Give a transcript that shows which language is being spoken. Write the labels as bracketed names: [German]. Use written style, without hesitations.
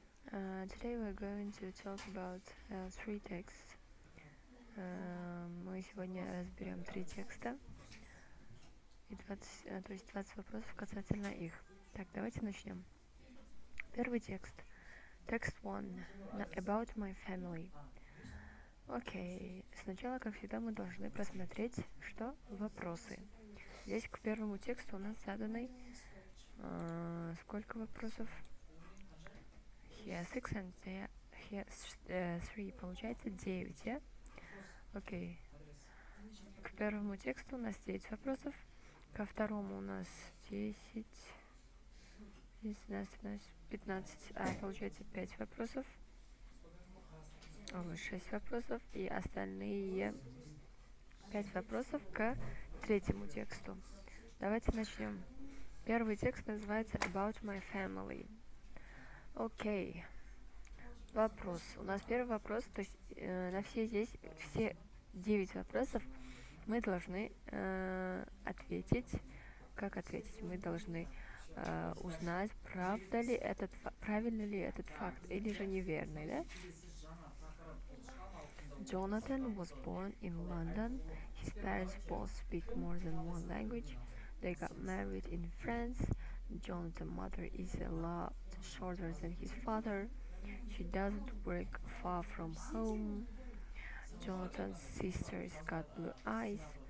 [English] Today we're going to talk about three texts. [Russian] Мы сегодня разберем три текста и 20 вопросов касательно их. Так, давайте начнем. Первый текст. [English] Text 1. About my family. [Russian] Окей, сначала, как всегда, мы должны просмотреть, что вопросы. Здесь к первому тексту у нас заданы сколько вопросов? [English] Here 6 and here 3. [Russian] Получается 9, yeah? Окей. К первому тексту у нас 9 вопросов. Ко второму у нас 10, 15. Получается 5 вопросов. 6 вопросов. И остальные 5 вопросов к третьему тексту. Давайте начнем. Первый текст называется About my family. Окей. Вопрос. У нас первый вопрос, то есть на все 9 вопросов мы должны ответить. Как ответить? Мы должны узнать, правильно ли этот факт или же неверный, да? [English] Jonathan was born in London. His parents both speak more than one language. They got married in France. Jonathan's mother is a lot shorter than his father. She doesn't work far from home. Jonathan's sister's got blue eyes.